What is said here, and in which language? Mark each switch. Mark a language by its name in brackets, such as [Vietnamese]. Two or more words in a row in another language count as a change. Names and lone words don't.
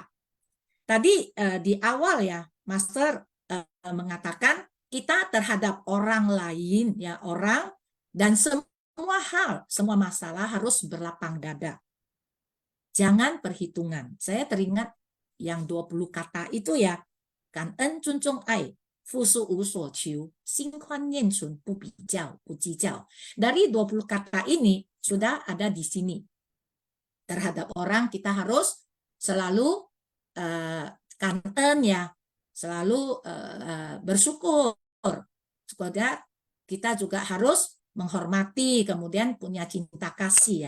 [Indonesian] Tadi di awal ya, Master mengatakan kita terhadap orang lain, ya orang, dan semua hal, semua masalah harus berlapang dada. Jangan perhitungan. Saya teringat yang 20 kata itu ya, [Chinese] 感恩尊重爱, 付出无所求，心宽念纯不比较，不计较. [Indonesian] Dari 20 kata ini sudah ada di sini. Terhadap orang kita harus selalu kanten ya, selalu bersyukur. Supaya kita juga harus menghormati, kemudian punya cinta kasih ya.